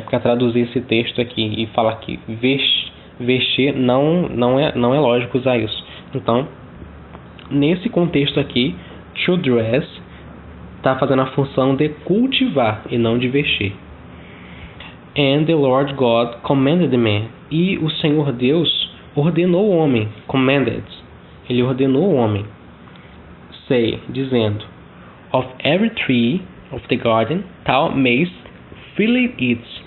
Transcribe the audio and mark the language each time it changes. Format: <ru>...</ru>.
<pt>Porque traduzir esse texto aqui e falar que vestir não é lógico usar isso. Então, nesse contexto aqui, to dress está fazendo a função de cultivar e não de vestir.</pt> <en>And the Lord God commanded the man.</en> <pt>E o Senhor Deus ordenou o homem. Commanded. Ele ordenou o homem.</pt> <en>Say,</en> <pt>dizendo,</pt> <en>of every tree of the garden thou mayst freely eat.</en>